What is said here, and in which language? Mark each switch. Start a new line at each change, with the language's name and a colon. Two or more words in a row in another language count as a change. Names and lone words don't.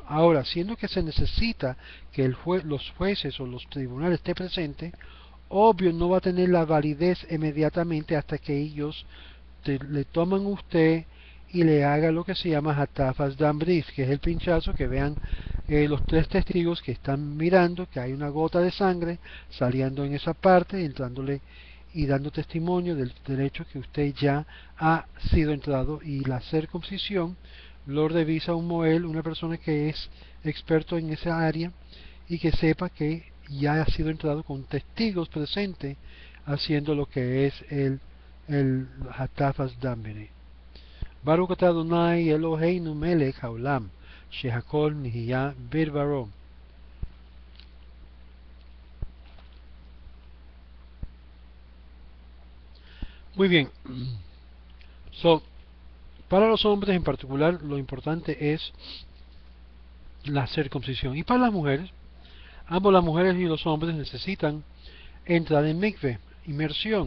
Spanish: Ahora, siendo que se necesita que los jueces o los tribunales estén presentes, obvio no va a tener la validez inmediatamente hasta que ellos le toman a usted y le haga lo que se llama
Hebrew: הטפת דם ברית,
Spanish: que es el pinchazo, que vean los tres testigos que están mirando que hay una gota de sangre saliendo en esa parte, entrándole y dando testimonio del hecho que usted ya ha sido entrado. Y la circuncisión lo revisa un Moel, una persona que es experto en esa área y que sepa que ya ha sido entrado con testigos presentes haciendo lo que es el
Hebrew: הטפת דם ברית. ברוך אתה אדוני אלוהינו מלך העולם, שהכל נהיה בדברו.
Spanish: Muy bien. So, para los hombres en particular, lo importante es la circuncisión. Y para las mujeres, ambos las mujeres y los hombres necesitan entrar en mikveh, inmersión.